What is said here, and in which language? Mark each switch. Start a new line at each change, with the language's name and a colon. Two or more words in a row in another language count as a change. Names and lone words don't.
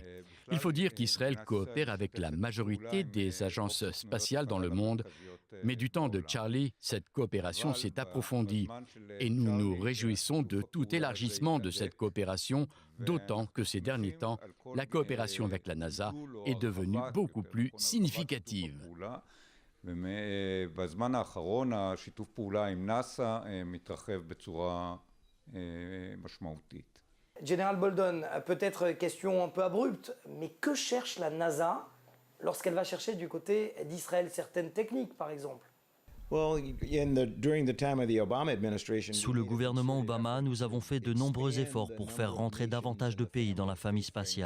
French: Il faut dire qu'Israël coopère avec la majorité des agences spatiales dans le monde, mais du temps de Charlie, cette coopération s'est approfondie et nous nous réjouissons de tout élargissement de cette coopération, d'autant que ces derniers temps, la coopération avec la NASA est devenue beaucoup plus significative.
Hebrew: ובזמן האחרון השיתוף פעולה עם נאס"א מתרחב בצורה משמעותית.
French: Général Bolden, peut-être question un peu abrupte, mais que cherche la NASA lorsqu'elle va chercher du côté d'Israël certaines techniques, par exemple ? Sous le gouvernement Obama, nous avons fait de nombreux efforts pour faire rentrer davantage de pays dans la famille spatiale.